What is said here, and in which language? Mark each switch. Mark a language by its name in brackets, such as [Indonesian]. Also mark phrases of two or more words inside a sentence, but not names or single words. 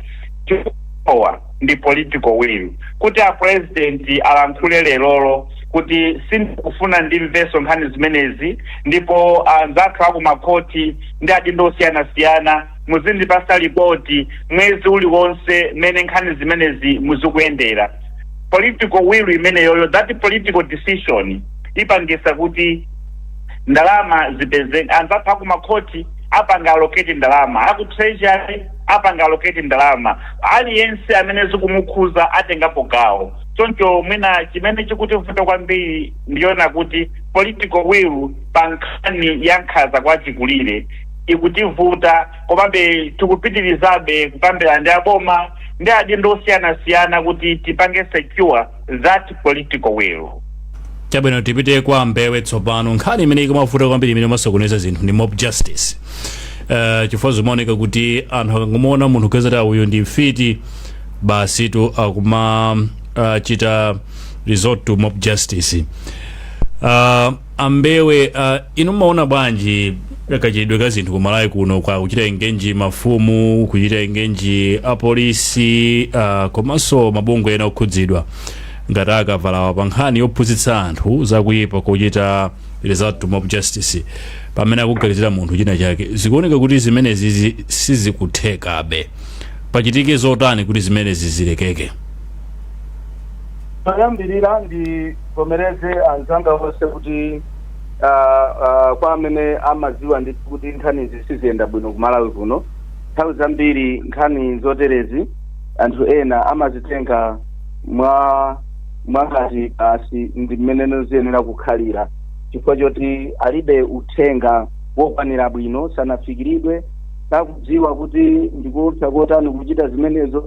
[Nyanja] chikuwa ndi [English] political will [Nyanja] kuti a president alankhule lero kuti sindikufuna ndimveso nkhani zimenezi ndipo anzathu akumakoti ndi adindo osiyanasiyana muzindipasa ripoti mwezi uliwonse mmene nkhani zimenezi muzikuyendera [English] political will [Nyanja] imeneyoyo [English] that political decision [Nyanja] ipangisa kuti ndalama zipezeke anzathu akumakoti apanga allocate ndalama aku treasury apanga allocate ndalama aliyense amene zikumukhuza atengapo gawo choncho mwina chimene chikutivuta kwambiri ndiona kuti [English] political will [Nyanja] pa nkhani ya nkhaza kwa chikulire ikutivuta komabe tikupitirizabe kukambirana ndi aboma ndi adindo osiyanasiyana kuti tipange [English] secure that political will. [Nyanja] Chabwino tipite kwa Mbewe tsopano nkhani imene ikumavuta kwambiri imene masokoneza zinthu ndi [English] mob justice. [Nyanja] Chifukwa zimaoneka kuti anthu akangomona munthu kuyeza uyu ndi mfiti basi tu akuma chita [English] resort to mob justice. [Nyanja] Ambewe inu maona bwanji kachidwe ka zinthu kumalawi kuno kwa kuchita engenji mafumu kuchita engenji apolisi komanso mabungwe ena okhudzidwa ngati akavala pa nkhani yophunzitsa anthu zakuyipa kuchita [English] resort to mob justice [Nyanja] pamene akuganizira munthu china chake zikuoneka kuti zimenezi sizikuthekabe pachitike zotani kuti zimenezi zilekeke. Ayambirira ndivomereze anzanga onse kuti kwa amene amaziwa ndi kuti nkhani zisiziyenda bwino kumalawi kuno nthawi zambiri nkhani zoterezi anthu ena amazitenga mwangati basi ndi mmene ziyenera kukhalira chifukwa choti alibe uthenga wokwanira bwino sanafikiridwe sakudziwa kuti ndikuopsa kotani kuchita zimenezo.